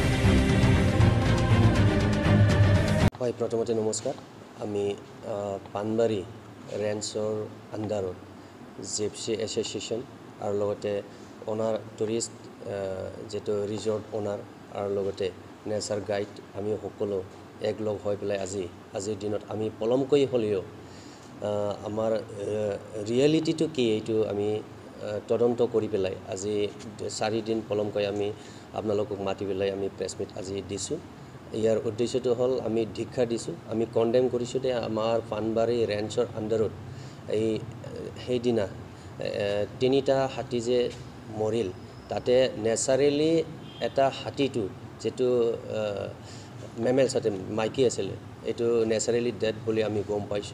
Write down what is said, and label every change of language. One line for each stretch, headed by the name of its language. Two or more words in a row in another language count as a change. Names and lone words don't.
Assamese: প্ৰথমতে নমস্কাৰ। আমি পানবাৰী ৰেঞ্জৰ আণ্ডাৰত জিপছি এছ'চিয়েশ্যন আৰু লগতে অ'নাৰ টুৰিষ্ট যিটো ৰিজৰ্ট অ'নাৰ আৰু লগতে নেচাৰ গাইড আমি সকলো এক লগ হৈ পেলাই আজিৰ দিনত আমি পলমকৈ হলিও আমাৰ ৰিয়েলিটিটো কি এইটো আমি তদন্ত কৰি পেলাই আজি 4 দিন পলমকৈ আমি আপোনালোকক মাতি পেলাই আমি প্ৰেছ মিট আজি দিছো। ইয়াৰ উদ্দেশ্যটো হল আমি ধিক্ষা দিছো, আমি কন্ডেম কৰিছো যে আমাৰ পানবাৰি ৰেঞ্জৰ আন্ডাৰত এই সেইদিনা 3টা হাতী যে মৰিল তাতে নেচাৰেলি এটা হাতীটো যেটো মেমেল সাথে মাইকি আছিল এটো নেচাৰেলি ডেড বুলি আমি গম পাইছো।